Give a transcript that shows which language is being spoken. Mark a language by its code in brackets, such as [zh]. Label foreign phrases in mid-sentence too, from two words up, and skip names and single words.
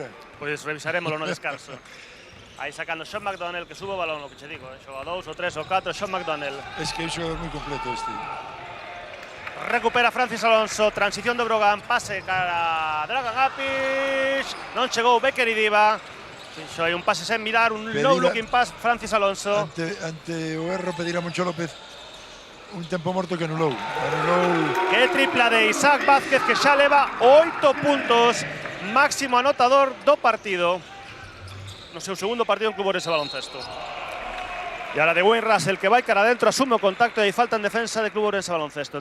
[gl] Pois revisaremoslo no descanso. Aí sacando Sean McDonnell, que sube o balón, o que che digo, xoga 2, o 3, o 4, Sean McDonnell. Es que é un xogador moi completo este. Recupera Francis Alonso, transición do Breogán, pase cara Dragan Apic, non chegou Becker Idiva. Fixo aí un pase sen mirar, un [en] no-looking pass [gl] Francis Alonso. Ante o erro pedirá Moncho López un tempo morto que anulou. Que tripla de Isaac Vázquez, que xa leva 8 puntos, máximo anotador do partido. No seu segundo partido en Club Ourense Baloncesto. E ahora de Wayne Russell, que vai cara adentro, asume o contacto e falta en defensa de Club Ourense Baloncesto.